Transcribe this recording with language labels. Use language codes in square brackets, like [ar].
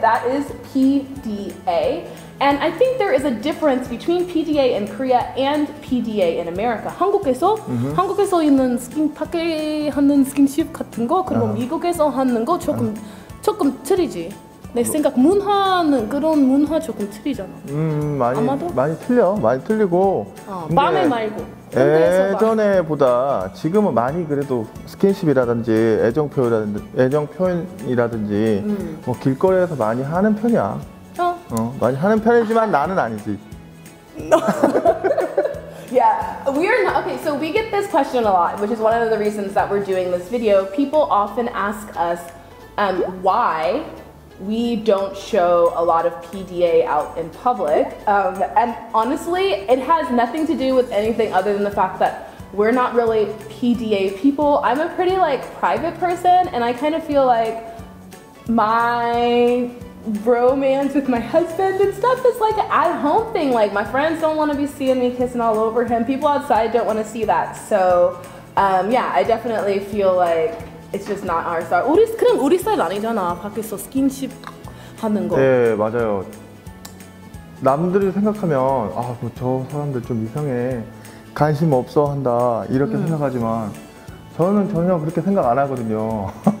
[en] That is PDA. And I think there is a difference between PDA in Korea and PDA in America. [ko] 한국에서 있는 밖에 하는 스킨십 같은 거, 그리고 미국에서 하는 거 조금 틀리지. 내 생각 그런 문화 조금 틀리잖아. 많이 틀리고. 밤에 말고. 예전에보다 지금은 많이 그래도 스킨십이라든지 애정 표현이라든지 뭐 길거리에서 많이 하는 편이야. 많이 하는 편이지만 나는 아니지. [en] Yeah, we're not. Okay, so we get this question a lot, which is one of the reasons that we're doing this video. People often ask us why we don't show a lot of PDA out in public. And honestly, it has nothing to do with anything other than the fact that we're not really PDA people. I'm a pretty private person, and I kind of feel like my romance with my husband and stuff is like an at-home thing. Like my friends don't want to be seeing me kissing all over him. People outside don't want to see that. So yeah, I definitely feel like it's just not our style. [ko] 그냥 우리 스타일 아니잖아. 밖에서 스킨십 하는 거. 네, 맞아요. 남들이 생각하면 저 사람들 좀 이상해, 관심 없어 한다 이렇게 생각하지만 저는 전혀 그렇게 생각 안 하거든요.